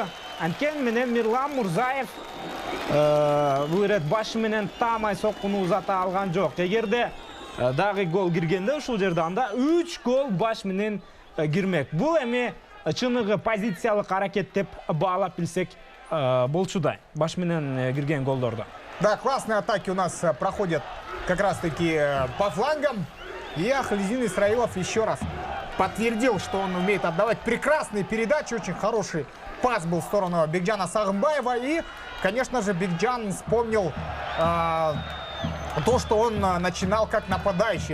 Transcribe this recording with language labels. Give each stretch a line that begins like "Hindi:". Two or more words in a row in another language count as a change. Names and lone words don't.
Kyrgyz: Анткени менен Мирлан Мурзаев бул ирет башы менен таамай соккуну узата алган жок. Эгерде дагы гол киргенде ушул жерде анда 3 гол баш менен кирмек. Бул эми чыныгы позициялык аракет деп баалап билсек болчудай. Баш менен кирген голдорду.
Russian: Да, классные атаки у нас проходят как раз-таки по флангам. И Ахлидин Исраилов еще раз подтвердил, что он умеет отдавать прекрасные передачи. Очень хороший пас был в сторону Бекджана Сагымбаева. И, конечно же, Бекджан вспомнил то, что он начинал как нападающий.